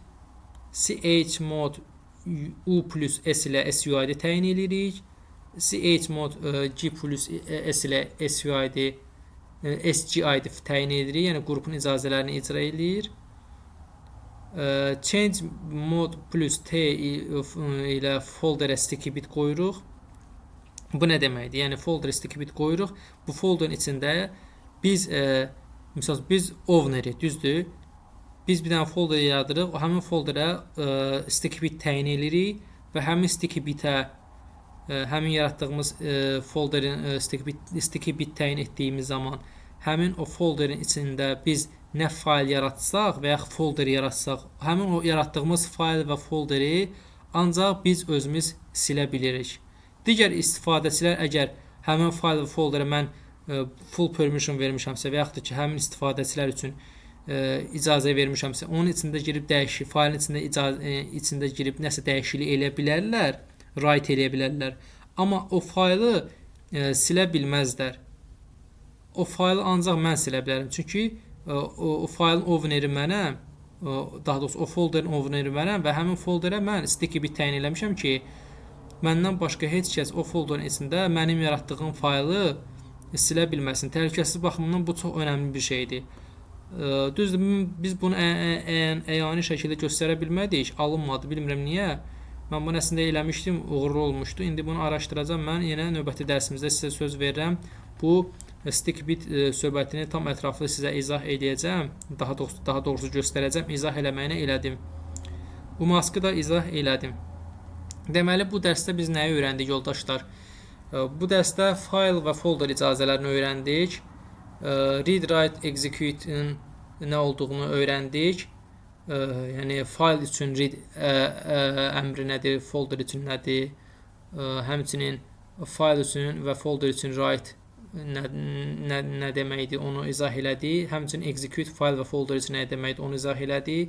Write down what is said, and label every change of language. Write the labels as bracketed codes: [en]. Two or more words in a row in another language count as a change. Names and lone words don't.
[en] Chmod U plus S [az] ilə SUID təyin edirik. [en] Chmod G plus S [az] ilə SGID təyin edirik. Yəni qrupun icazələrini icra edir. [en] Change mod plus T [az] ilə folderə [en] sticky bit [az] qoyuruq. Bu nə deməkdir? Yəni folderə [en] sticky bit [az] qoyuruq. Bu folderin içində biz misal biz owner'i, düzdür? Biz bir dənə folder yaradırıq, həmin folderə [en] sticky bit [az] təyin edirik və həmin sticky bitə, həmin yaratdığımız folderin [en] sticky bit [az] təyin etdiyimiz zaman həmin o folderin içində biz nə fayl yaratsaq və ya folder yaratsaq, həmin o yaratdığımız fayl və folderi ancaq biz özümüz silə bilirik. Digər istifadəçilər əgər həmin fayl və folderə mən [en] full permission [az] vermişəmsə və yaxud da ki, həmin istifadəçilər üçün icazə vermişəmsə, onun içində girib dəyişik, faylın içində girib nəsə dəyişiklik eləyə bilərlər, write eləyə bilərlər. Amma o faylı silə bilməzlər. O faylı ancaq mən silə bilərəm. Çünki o faylın owneri mənəm, daha doğrusu o folderin owneri mənəm və həmin folderə mən [en] sticky bit [az] təyin eləmişəm ki, məndən başqa heç kəs o folderin içində mənim yaratdığım faylı silə bilməsin. Təhlükəsizlik baxımından bu çox önəmli bir şeydir. Düzdür, biz bunu əyani şəkildə göstərə bilmədik, alınmadı, bilmirəm niyə. Mən bunu əslində eləmişdim, uğurlu olmuşdu. İndi bunu araşdıracağam, mən yenə növbəti dərsimizdə sizə söz verirəm. Bu [en] sticky bit [az] söhbətini tam ətraflı sizə izah edəcəm, daha doğrusu göstərəcəm, izah eləməyinə elədim. Bu maskı da izah elədim. Deməli, bu dərsdə biz nəyi öyrəndik, yoldaşlar? Bu dərsdə fayl və folder icazələrini öyrəndik. [en] Read, write, execute- [az] in nə olduğunu öyrəndik. Yəni fayl üçün read əmri nədir, folder üçün nədir, həmçinin fayl üçün və folder üçün write nə deməkdir, onu izah elədik. Həmçinin execute fayl və folder üçün nə deməkdir, onu izah elədik.